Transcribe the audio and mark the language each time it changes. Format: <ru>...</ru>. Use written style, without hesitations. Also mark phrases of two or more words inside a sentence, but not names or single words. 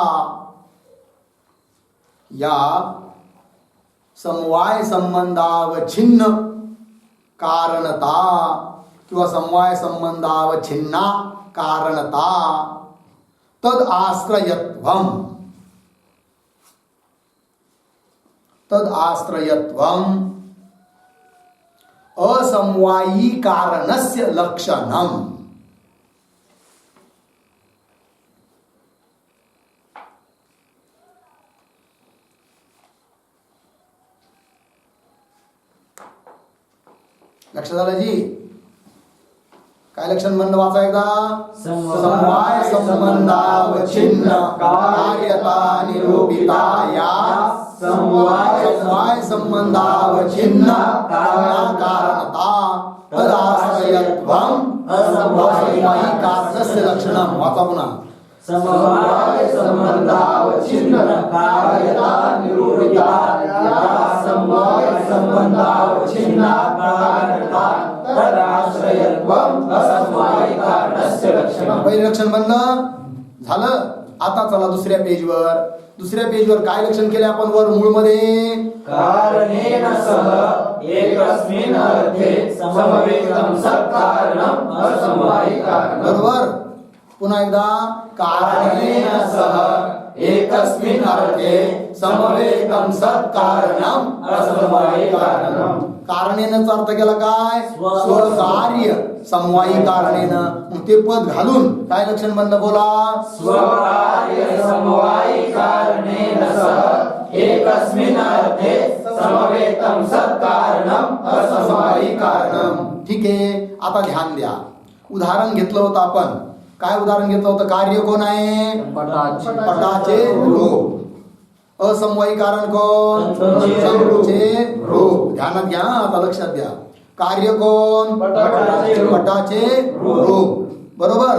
<sa>या समवाय संबंधावच्छिन्न कारणता किंवा समवाय संबंधावच्छिन्ना कारणता तद आश्रयत्वम. तद आश्रयत्वम असमवायी कारणस्य लक्षणम.</sa> <mr>लक्षात आलं जी? काय लक्षण म्हणलं? वाचा एकदा.</mr> <sa>समवाय संबंधावच्छिन्न कार्यता निरूपिता या समवाय संबंधावच्छिन्न कारणता तदाश्रयत्वम असमवायी कारणस्य लक्षणम.</sa> <mr>वाचा पुन्हा.</mr> <sa>समवाय संबंधावच्छिन्न कार्यता निरूपिता या समवाय संबंधावच्छिन्न कारणता तदाश्रयत्वम असमवायी कारणस्य लक्षणम.</sa> <mr>पहिलं लक्षण बनलं झालं. आता चला दुसऱ्या पेजवर. दुसऱ्या पेजवर काय लक्षण केले आपण? वर मूळ मध्ये</mr> <sa>कारणेन सह एकस्मिन् अर्थे समवेतं सत्कारणं असमवायी कारणं.</sa> <mr>बरोबर. पुन्हा एकदा.</mr> <sa>कारणेन सह एकस्मिन् अर्थे समवेतं सत्कारणं असमवायी कारणं.</sa> <mr>कारणेनचा अर्थ केला काय?</mr> <sa>स्वकार्य समवायी कारणेनं.</sa> <mr>मग ते पद घालून काय लक्षण बनलं? बोला.</mr> <sa>स्वकार्य समवायी कारणेन सह एकस्मिन् अर्थे समवेतं सत्कारणं असमवायी कारणं.</sa> <mr>ठीक आहे. आता ध्यान द्या. उदाहरण घेतलं होतं आपण. काय उदाहरण घेतलं होतं? कार्य कोण आहे? पटाचे रूप. असमवायी कारण कोण? तंतूचे रूप. ध्यानात घ्या. आता लक्षात द्या. कार्य कोण? पटाचे रूप. बरोबर.</mr>